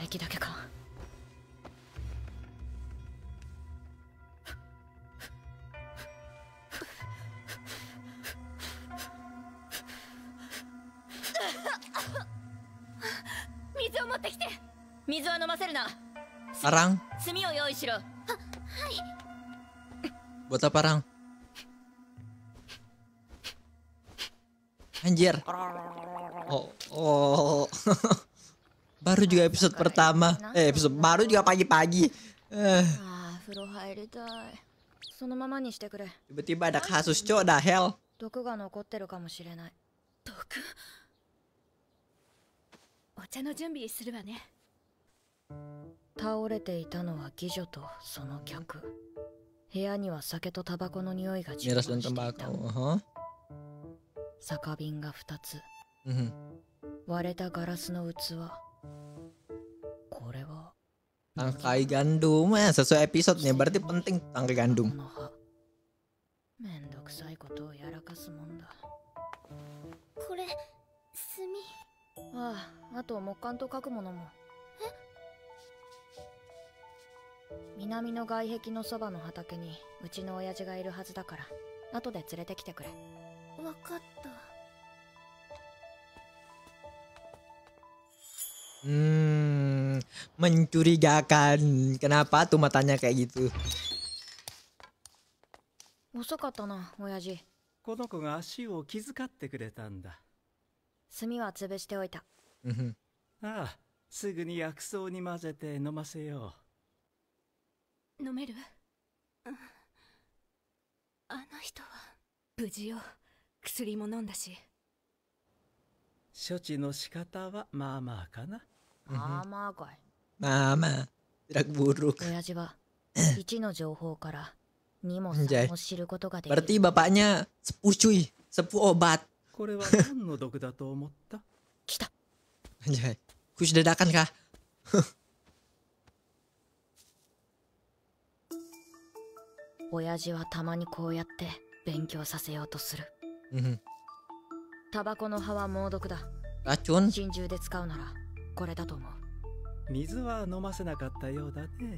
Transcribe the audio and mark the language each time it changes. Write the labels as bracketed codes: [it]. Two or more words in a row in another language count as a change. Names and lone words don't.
[ja] 息だけか。水を持ってきて。水は飲ませるな。 [id] Parang? [ja] 炭を用意しろ。 [id] Buat apa parang? Anjir. Oh. Baru juga episode pertama. Episode baru juga pagi-pagi. [ja] ああ、風呂入りたい。そのままにしてくれ。 [id] Tiba-tiba ada kasus cok, dah hell. [ja] 毒が残ってるかもしれない。毒？お茶の準備するわね。倒れていたのは妓女とその客。部屋には酒とタバコの匂いが充満 [id] Miras dan [ja] していた。 [id] tembakau. [ja] 酒瓶が2つ。 Mhm. 割れたガラスの器。これは [id] Tangkai gandum, sesuai episode nih, berarti penting tangkai gandum. [ja] この葉。めんどくさいことをやらかすもんだ。これ炭。ああ、あと木管と書くものも。南の外壁のそばの畑にうちの親父がいるはずだから、後で連れてきてくれ。わかった。 [id] Mencurigakan. Kenapa tuh matanya kayak gitu? [ja] 遅かったな、親父。この子が足を気遣ってくれたんだ。炭は潰しておいた。 Mhm. ああ、すぐに薬草に混ぜて飲ませよ飲める？あの人は無事よ。薬も飲んだし。う。処置の仕方はまあまあかな。ああ、まあかい。 [id] Mama, tidak buruk. [ja] 親父は1の情報から2も [id] Anjay. [ja] 3も知ることができ [id] Berarti [ja] る。 [id] bapaknya sepuh cuy, sepuh obat. [ja] これは何の毒だと思った？来た。 [id] Anjay, kus dadakan kah? [ja] 親父はたまにこうやって勉強させようとする。 Mhm. タバコの葉は猛毒だ。 [id] Racun? [ja] 心中で使うならこれだと思う。水は飲ませなかったようだね。